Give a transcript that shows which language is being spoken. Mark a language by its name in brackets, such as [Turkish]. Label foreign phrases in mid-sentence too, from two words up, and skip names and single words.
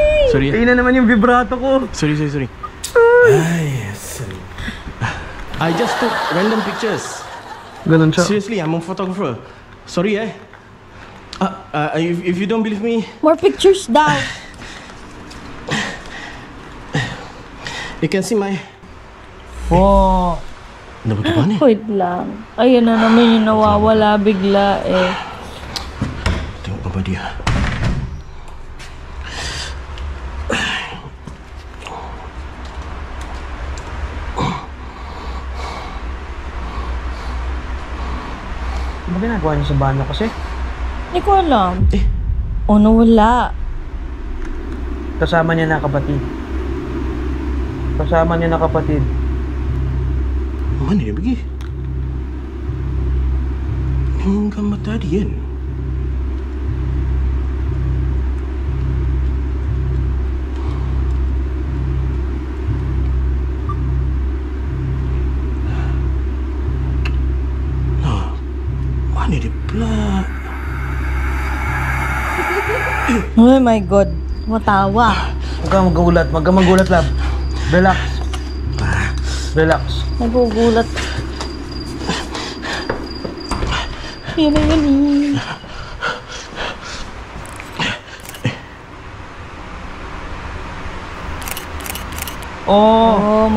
[Filipino] Sorry. Ayun na naman yung vibrato ko. Sorry. Ay, sorry. [English] I just took random pictures. [Filipino] Ganun siya. [English] Seriously, I'm a photographer. Sorry, if you don't believe me, More pictures daw. you can see my... Oh. [Filipino] Ano ba ito ba niya? Wait lang. Ayun na naman yung nawawala bigla eh. [Malay] Tengok apa dia. [Filipino] Ano ba ginagawa niyo sa banyo kasi? Hindi ko alam. O, nawala. Kasama niya na kapatid. [Malay] Mana dia pergi? Yung gambar tadi kan? Mana dia pula? [English] Oh my God. [Filipino] Matawa. Huwag kang magulat, love. Relax. Nagugulat. Yan na yan eh. Oh,